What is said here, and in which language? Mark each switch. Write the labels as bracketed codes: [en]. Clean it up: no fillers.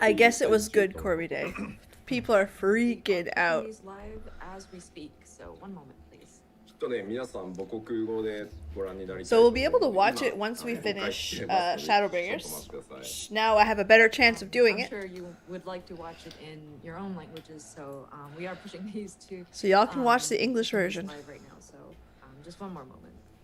[en] I guess it was good, Corby Day. People are freaking out. Live as we speak, so one moment, please. [ja] きっとね、皆さん母国語でご覧になりたい。 [en] So we'll be able to watch it once we finish Shadowbringers. Now I have a better chance of doing it. I'm sure you would like to watch it in your own languages, so we are pushing these to. So y'all can watch the English version. Live right now, so just one more moment.